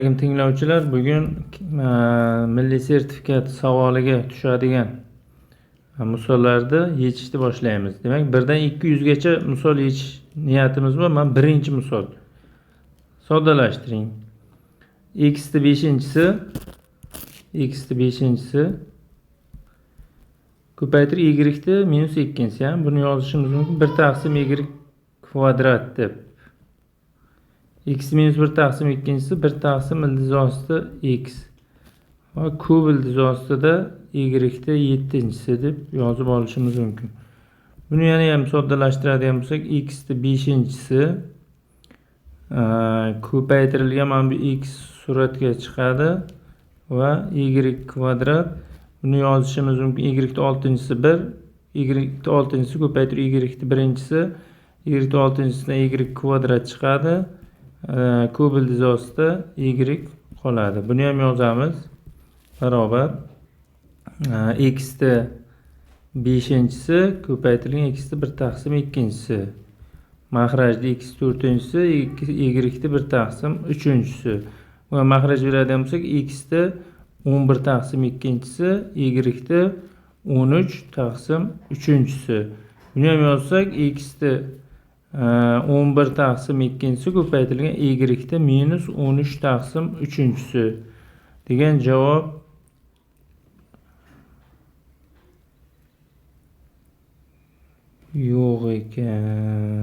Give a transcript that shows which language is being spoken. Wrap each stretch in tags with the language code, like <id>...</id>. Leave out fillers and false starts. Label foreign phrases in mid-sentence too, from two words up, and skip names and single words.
<uz>Tinglovchilar, bugun milliy sertifikat savoliga tushadigan misollarni yechishni boshlaymiz. Demak, 1 dan 200 gacha misol yechish niyatimiz bor. Mana birinchi misol. Soddalashtiring. X ni 5-si ko'paytirib y ni -2-si, ham buni yozishimiz mumkin. 1 taqsim y kvadrat deb. X minus 1 taqsim 2-si 1 taqsim ildiz osti x va kub ildiz ostida y ni 7-si deb yozib olishimiz mumkin. Buni yana ham soddalashtiradigan bo'lsak, x ni 5-si ko'paytirilgan mana bu x suratga chiqadi va y kvadrat. Buni yozishimiz mumkin. Y ni 6-si 1, y ni 6-si ko'paytirib y ni 1-si, y ni 6-sidan y kvadrat chiqadi. Kub ildiz ostida y qoladi. Buni ham yozamiz. Barobar x ni 5-si ko'paytirilgan x ni 1 taqsim 2-si. Mahrajda x 4-si, y ni 1 taqsim 3-si. Va mahraj beradigan bo'lsak, x ni 11 taqsim 2-si, y ni 13 taqsim 3-si. Buni ham yozsak, x ni 11 taqsim 2-si ko'paytirilgan y ni -13 taqsim 3-si degan javob yo'q ekan.</uz>